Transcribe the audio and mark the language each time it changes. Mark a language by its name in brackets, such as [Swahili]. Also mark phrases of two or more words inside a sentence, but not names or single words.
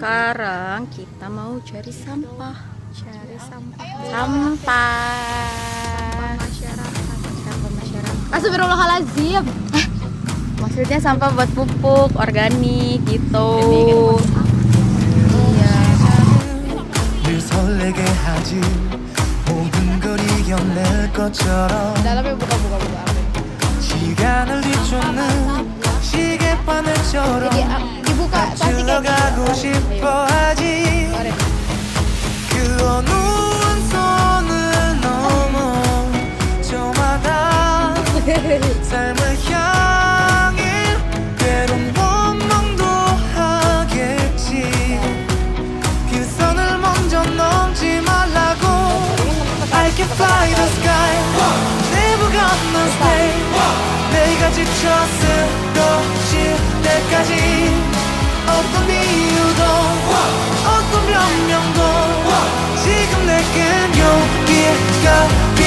[Indonesian] sekarang kita mau cari sampah. Sampah masyarakat. Astagfirullahaladzim. Maksudnya sampah buat pupuk organik gitu. [Korean] 늘 설레게 하지 모든 걸 이겨낼 것처럼 [Indonesian] Dalamnya buka. [Korean] 시간을 뒤쫓는 시계바늘처럼 [Indonesian] Dibuka plastiknya. [Korean] 흘러가고 싶어 하지 그 어느 원선을 넘어 저마다 삶을 향해 때론 원망도 하겠지 그 선을 먼저 넘지 말라고 [English] I can fly the sky Never gonna stay [Korean] 내가 지쳐 쓰러질 때까지 어떤 이유도 어떤 변명도 지금 내겐 용기가